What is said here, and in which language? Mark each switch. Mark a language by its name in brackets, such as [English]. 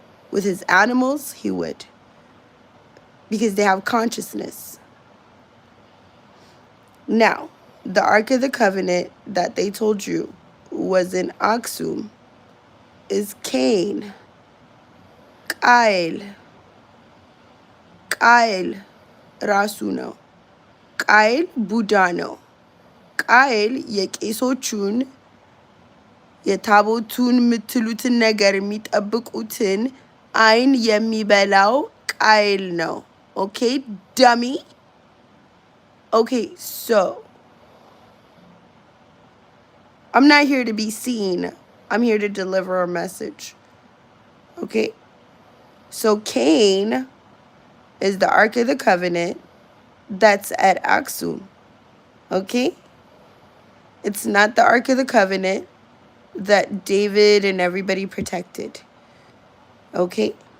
[English] With his animals, he would. Because they have consciousness. Now, the Ark of the Covenant that they told you was in Aksum is Kane. Kyle. [Amharic] ቃየል ራሱ ነው። ቃየል ቡዳ ነው። ቃየል የቄሶቹን የታቦቱን የምትሉትን ነገር የሚጠብቁትን አይን የሚበላው ቃየል ነው። ኦኬ ዳሚ። ኦኬ [English] so I'm not here to be seen. I'm here to deliver a message. Okay? So Kane is the Ark of the Covenant that's at Aksum. Okay? It's not the Ark of the Covenant that David and everybody protected. Okay?